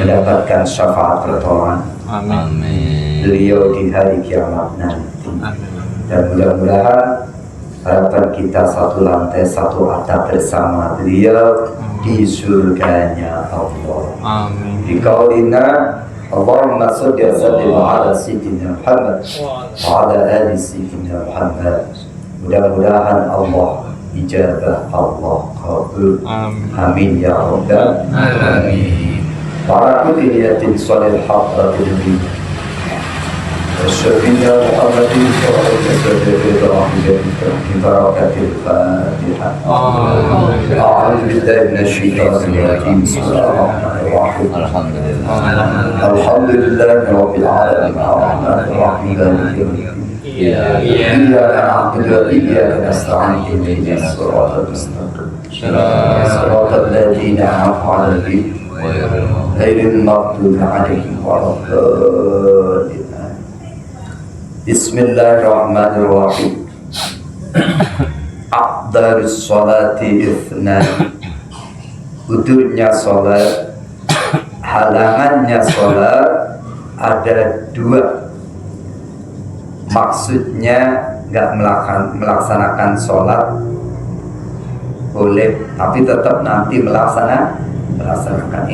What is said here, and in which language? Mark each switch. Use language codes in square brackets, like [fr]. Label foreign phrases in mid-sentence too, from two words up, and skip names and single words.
[id] Mendapatkan syafaat pertolongan. Amin. Beliau di hari kiamat nanti. Amin. Dan mudah-mudahan harapan kita satu lantai, satu atap bersama beliau di surganya Allah. [ar] آمين. دي قولنا اللهم صل وسلم على سيدنا محمد وعلى آل سيدنا محمد. [id] Mudah-mudahan Allah ijabah, Allah kabul. [ar] آمين يا رب العالمين. بارا كلياتين صالحة رب رسولنا محمد صلى الله عليه وسلم ببركة الفاتحة. أعوذ بالله من الشيطان الرجيم. بسم الله الرحمن الرحيم. الحمد لله رب العالمين. الرحمن الرحيم. إياك نعبد وإياك نستعين. اهدنا الصراط المستقيم. صراط الذين أنعمت عليهم غير المغضوب عليهم ولا الضالين. Bismillahirrahmanirrahim. أفضل الصلاة اثنان. [id] Udurnya sholat, halangannya sholat ada dua. Maksudnya nggak melaksanakan sholat boleh, tapi tetap nanti melaksanakan.